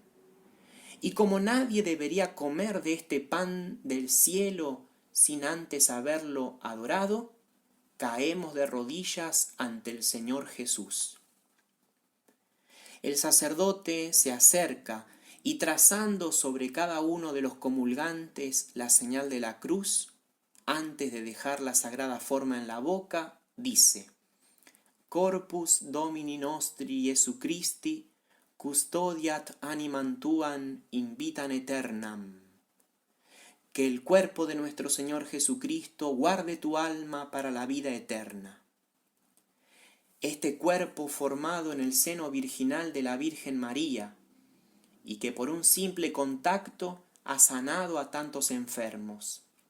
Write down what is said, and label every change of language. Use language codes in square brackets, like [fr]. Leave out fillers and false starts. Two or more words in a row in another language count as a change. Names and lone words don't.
[es] Y como nadie debería comer de este pan del cielo sin antes haberlo adorado, caemos de rodillas ante el Señor Jesús. El sacerdote se acerca y trazando sobre cada uno de los comulgantes la señal de la cruz, antes de dejar la sagrada forma en la boca, dice: [la] Corpus Domini nostri Jesu Christi, custodiat animam tuam in vitam aeternam. [es] Que el cuerpo de nuestro Señor Jesucristo guarde tu alma para la vida eterna. Este cuerpo formado en el seno virginal de la Virgen María, y que por un simple contacto ha sanado a tantos enfermos.